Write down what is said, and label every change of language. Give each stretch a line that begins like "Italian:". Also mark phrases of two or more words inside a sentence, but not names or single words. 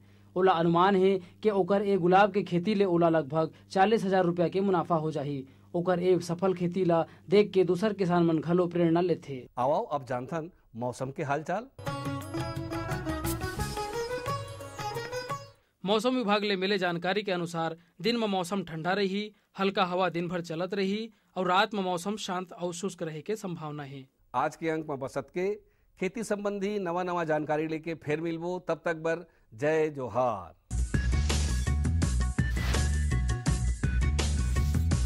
Chhattisgarhi: ओला अनुमान है कि ओकर ए गुलाब के खेती ले ओला लगभग 40,000 रुपया के मुनाफा हो जाही। ओकर ए सफल खेती ला देख के दूसर किसान मन घलो प्रेरणा लेथे। आओ अब जानथन मौसम के हालचाल। मौसम विभाग ले मिले जानकारी के अनुसार दिन में मौसम ठंडा रही, हल्का हवा दिन भर चलत रही और रात में मौसम शांत और शुष्क रहे के संभावना है। आज के अंक में बसत के खेती संबंधी नवा नवा जानकारी लेके फिर मिलबो। तब तक बर जय जोहार।